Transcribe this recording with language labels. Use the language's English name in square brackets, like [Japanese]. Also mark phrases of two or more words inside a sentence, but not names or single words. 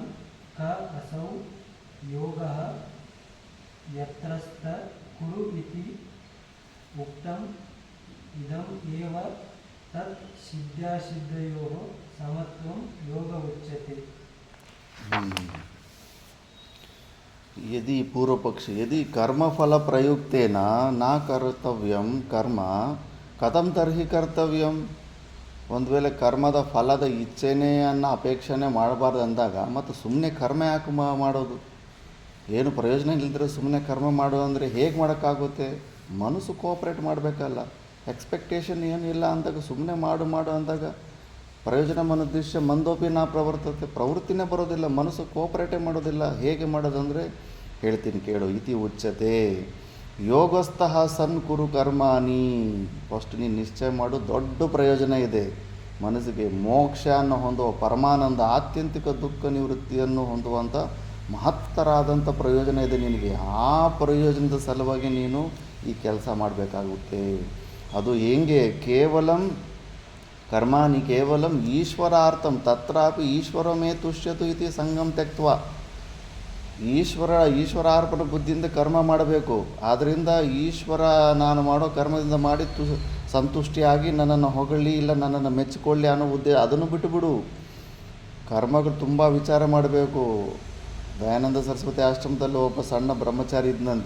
[Sanskrit] क असौ योगः यत्रस्त कुरु इति उक्तम् इदम् एव तत् सिद्ध्योः समत्वं योग उच्यते। यदि पूर्व पक्ष यदि कर्मफल प्रयुक्तेन न कर्तव्यं कर्म कथं तर्हि कर्तव्ಯಂ [Kannada] ಒಂದು ವೇಳೆ ಕರ್ಮದ ಫಲದ ಇಚ್ಛೆನೇ ಅನ್ನೋ ಅಪೇಕ್ಷೆನೇ ಮಾಡಬಾರ್ದು ಅಂದಾಗ ಮತ್ತು ಸುಮ್ಮನೆ ಕರ್ಮ ಯಾಕೆ ಮಾಡೋದು? ಏನು ಪ್ರಯೋಜನ ಇಲ್ಲದ್ರೆ ಸುಮ್ಮನೆ ಕರ್ಮ ಮಾಡೋದು ಅಂದರೆ ಹೇಗೆ ಮಾಡೋಕ್ಕಾಗುತ್ತೆ? ಮನಸ್ಸು ಕೋಆಪ್ರೇಟ್ ಮಾಡಬೇಕಲ್ಲ. ಎಕ್ಸ್ಪೆಕ್ಟೇಷನ್ ಏನು ಇಲ್ಲ ಅಂದಾಗ ಸುಮ್ಮನೆ ಮಾಡು ಅಂದಾಗ [Sanskrit] ಪ್ರಯೋಜನ ಮನುದ್ದಿಶ್ಯ ಮಂದೋಪಿ ನಾ ಪ್ರವರ್ತತೆ, [Kannada] ಪ್ರವೃತ್ತಿನೇ ಬರೋದಿಲ್ಲ, ಮನಸ್ಸು ಕೋಆಪ್ರೇಟೇ ಮಾಡೋದಿಲ್ಲ. ಹೇಗೆ ಮಾಡೋದಂದರೆ ಹೇಳ್ತೀನಿ ಕೇಳು. [Sanskrit] ಇತಿ ಉಚ್ಯತೆ ಯೋಗಸ್ಥಃ ಸನ್ ಕುರು ಕರ್ಮಾನಿ. [Kannada] ಫಸ್ಟ್ ನೀನು ನಿಶ್ಚಯ ಮಾಡು, ದೊಡ್ಡ ಪ್ರಯೋಜನ ಇದೆ ಮನಸ್ಸಿಗೆ. ಮೋಕ್ಷವನ್ನು ಹೊಂದುವ ಪರಮಾನಂದ, ಆತ್ಯಂತಿಕ ದುಃಖ ನಿವೃತ್ತಿಯನ್ನು ಹೊಂದುವಂಥ ಮಹತ್ತರಾದಂಥ ಪ್ರಯೋಜನ ಇದೆ ನಿನಗೆ. ಆ ಪ್ರಯೋಜನದ ಸಲುವಾಗಿ ನೀನು ಈ ಕೆಲಸ ಮಾಡಬೇಕಾಗುತ್ತೆ. ಅದು ಹೆಂಗೆ? [Sanskrit] ಕೇವಲಂ ಕರ್ಮಾಣಿ ಕೇವಲಂ ಈಶ್ವರಾರ್ಥಂ ತತ್ರಾಪಿ ಈಶ್ವರಮೇ ತುಷ್ಯತು ಇತಿ ಸಂಗಂ ತ್ಯಕ್ತ್ವ. [Kannada] ಈಶ್ವರಾರ್ಪಣ ಬುದ್ಧಿಯಿಂದ ಕರ್ಮ ಮಾಡಬೇಕು. ಆದ್ದರಿಂದ ಈಶ್ವರ ನಾನು ಮಾಡೋ ಕರ್ಮದಿಂದ ಮಾಡಿ ಸಂತುಷ್ಟಿಯಾಗಿ ನನ್ನನ್ನು ಹೊಗಳಿ ಇಲ್ಲ ನನ್ನನ್ನು ಮೆಚ್ಚಿಕೊಳ್ಳಿ ಅನ್ನೋ ಉದ್ದೇಶ ಅದನ್ನು ಬಿಟ್ಟುಬಿಡು. ಕರ್ಮಗಳು ತುಂಬ ವಿಚಾರ ಮಾಡಬೇಕು. ದಯಾನಂದ ಸರಸ್ವತಿ ಆಶ್ರಮದಲ್ಲಿ ಒಬ್ಬ ಸಣ್ಣ ಬ್ರಹ್ಮಚಾರಿ ಇದ್ದಂತೆ.